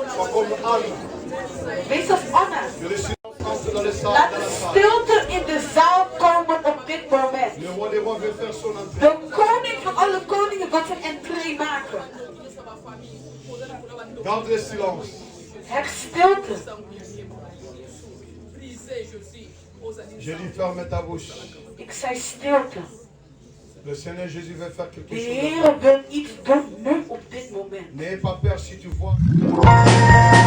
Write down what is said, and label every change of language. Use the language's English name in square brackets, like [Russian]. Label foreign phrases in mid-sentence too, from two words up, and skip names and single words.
[Dutch] Wees als Anna. Laat de stilte in de zaal komen op dit moment. De koning van alle koningen wil zijn entree maken. [French] Garde le silence. [Dutch] Heb stilte. [French] Je dis ferme ta bouche. [Dutch] Ik zei stilte. [French] Le Seigneur Jésus veut faire quelque [Dutch] De [French] chose. [Dutch] Heer wil iets doen nu op dit moment. [French] N'aie pas peur si tu vois.